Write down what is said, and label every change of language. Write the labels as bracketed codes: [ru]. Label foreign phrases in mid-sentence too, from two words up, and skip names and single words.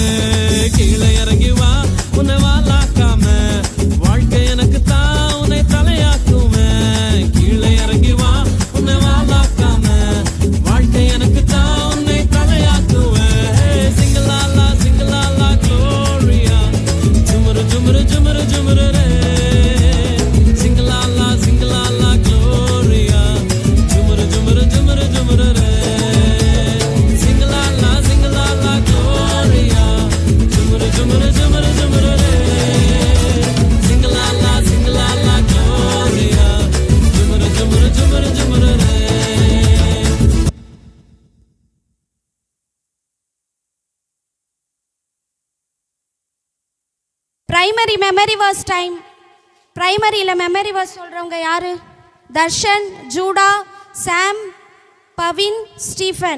[ta] கீழே இறங்கி வா, உன்னை வாலாக்காம, வாழ்க்கை எனக்கு தான் உன்னை தலையாக்குவேன். கீழே இறங்கி வா, உன்னை வாலாக்காம, வாழ்க்கை எனக்கு தான் உன்னை தலையாக்குவேன். சிங்கலாலா Gloria. Jumuru jumuru jumuru jumuru re. Singalala Gloria. Jumuru jumuru jumuru jumuru re. Singalala Gloria. Jumuru jumuru jumuru jumuru re. Singalala Gloria. Jumuru jumuru jumuru jumuru re. [en] primary memory verse time. [ta] பிரைமரியில் [en] memory verse [ta] சொல்கிறவங்க யாரு? தர்ஷன், ஜூடா, சாம், பவின், ஸ்டீஃபன்.